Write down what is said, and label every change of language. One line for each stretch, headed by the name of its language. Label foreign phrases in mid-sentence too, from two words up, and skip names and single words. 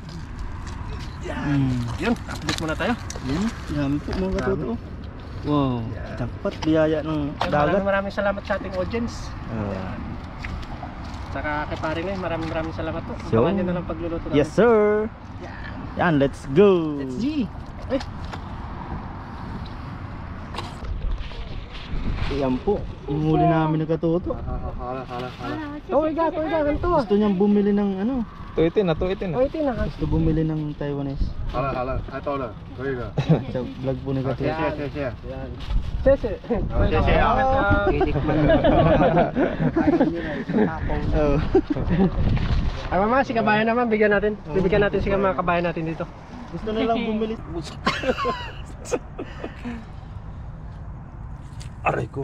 Filipino: Yun, update muna tayo. Yan, dami po mga Katuto. Wow, dapat biyaya ng dagat. Maraming salamat sa ating audience. Saka kay Parinoy, maraming salamat po. So, Abangan nyo na lang pagluluto namin.
English: yes sir. Yan, let's go. Let's G.
Filipino: Yan po, yung huli namin nagkatuto. Tuwiga, ganito. Gusto niyang bumili ng ano, Tuitin na, tuitin na. O, ito na. gusto bumili ng Taiwanese.
Chinese: 好了好了，太逗了，可以了。
Filipino: Sa vlog po
Chinese: 好，谢
Filipino: nagkatuto.
Chinese: 谢谢谢。 Sese. Sese,
Filipino: Oh. Ay mama, si kabayan naman, bigyan natin. Bibigyan natin si mga kabayan natin dito. Gusto nilang bumili. Aray ko.